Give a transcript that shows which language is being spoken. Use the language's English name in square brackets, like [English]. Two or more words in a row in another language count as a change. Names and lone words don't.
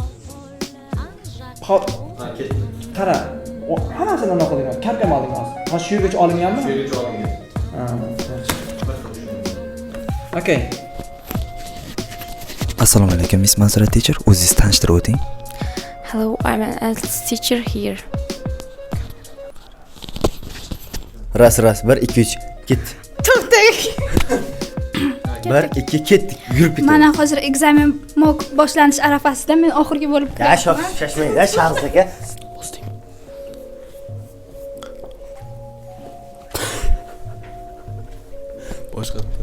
[Uzbek] Hop. Qara, hammasidan o'qigan. Katta oling hozir. Ha, shu yergacha olinganmi? Shu yergacha olingan. Ha, yaxshi. Okay. Assalomu alaykum, Miss Manzura teacher. O'zingizni tanishtirib o'ting. [English] Hello, I'm an English teacher here. [Uzbek] Ras, 1 2 3 ket. To'xtang. 1 2 ketdik, yurib ketdik. Mana hozir ekzamen boshlanish arafasida men oxirgi bo'lib qolyapman. Shashmanglar, Sharz aka. Boshqa.